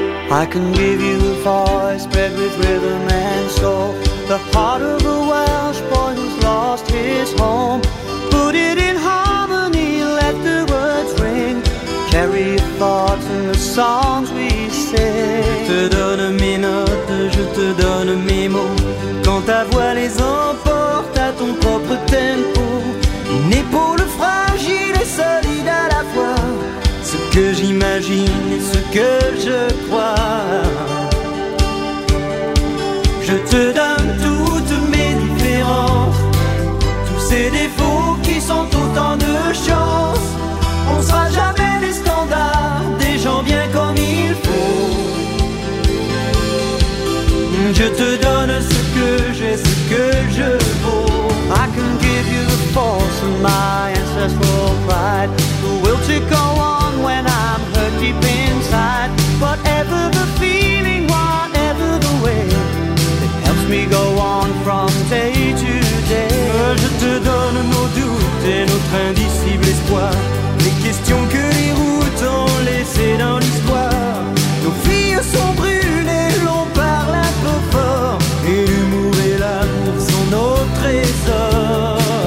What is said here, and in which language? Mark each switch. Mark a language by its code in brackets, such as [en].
[en] I can give you a voice bred with rhythm and soul, the heart of a Welsh boy who's lost his home. Put it in harmony, let the words ring, carry your thoughts in the songs we sing. [fr] Je te donne mes notes, je te donne mes mots, quand ta voix les emporte à ton propre tempo. Une épaule fragile et solide à la fois, ce que j'imagine et ce que je crois. Je te te donne toutes mes différences, tous ces défauts qui sont autant de chance. On sera jamais les standards des gens bien comme il faut. Je te donne ce que j'ai, ce que je vaux. [en] I can give you the force of my ancestral pride, the will to go on when I'm hurt deep inside. Whatever the feeling, whatever the way, it helps me go on from day to day. [fr] Je te donne nos doutes et notre indicible espoir, les questions que les routes ont laissées dans l'histoire. Nos filles sont brûlées, l'on parle un peu fort, et l'humour et l'amour sont nos trésors.